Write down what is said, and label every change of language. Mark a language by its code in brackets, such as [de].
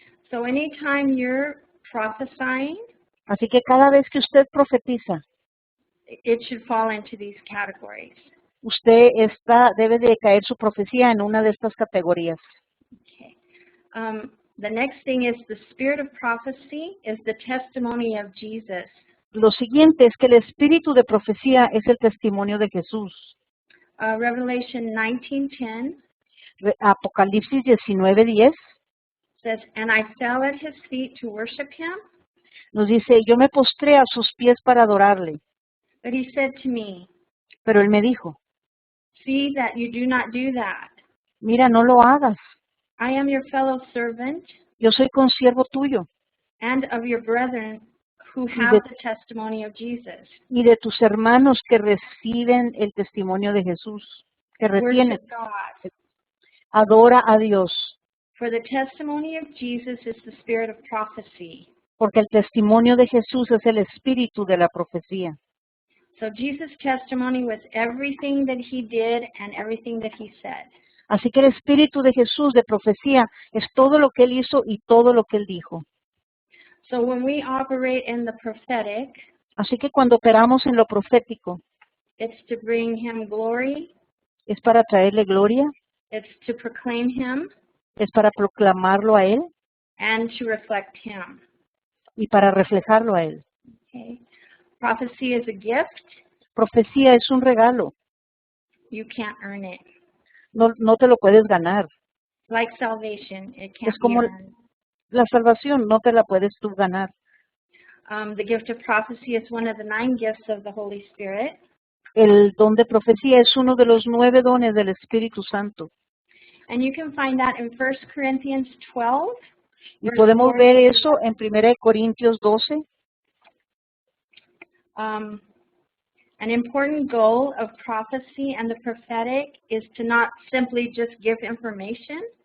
[en] So anytime you're prophesying, [es] Así que cada vez que usted profetiza, [en] it should fall into these categories. [es] usted debe de caer su profecía en una de estas categorías. [en] Okay. The next thing is the spirit of prophecy is the testimony of Jesus. [es] Lo siguiente es que el espíritu de profecía es el testimonio de Jesús. [en] Revelation 19:10 [es] Apocalipsis 19:10 [en] says, "And I fell at his feet to worship him, [es] nos dice, yo me postré a sus pies para adorarle. [en] but he said to me, [es] Pero él me dijo, [en] see that you do not do that. [es] mira, no lo hagas. [en] I am your fellow servant [es] Yo soy consiervo tuyo [en] and of your brethren who have the testimony of Jesus. [es] y de tus hermanos que reciben el testimonio de Jesús, que retienen. [en] Worship God. [es] Adora a Dios, [en] For the testimony of Jesus is the spirit of prophecy." [es] porque el testimonio de Jesús es el espíritu de la profecía. [en] So Jesus' testimony was everything that he did and everything that he said. [es] Así que el espíritu de Jesús de profecía es todo lo que él hizo y todo lo que él dijo. [en] So when we operate in the prophetic, [es] Así que cuando operamos en lo profético, [en] it's to bring him glory, [es] es para traerle gloria, [en] it's to proclaim him, [es] es para proclamarlo a Él [en] and to reflect him. [es] y para reflejarlo a Él. [en] Okay? Prophecy is a gift. [es] Profecía es un regalo, [en] You can't earn it. [es] no te lo puedes ganar. [en] Like salvation, it can't [es] Es [en] be [es] como [en] earned. [es] la salvación, no te la puedes tú ganar. [en] The gift of prophecy is one of the 9 gifts of the Holy Spirit. [es] El don de profecía es uno de los 9 dones del Espíritu Santo. [en] And you can find that in 1 Corinthians 12. [es] Y [en] verse [es] podemos [en] 4. [es] ver eso en 1 Corintios 12. [en] An important goal of prophecy and the prophetic is to not simply just give information,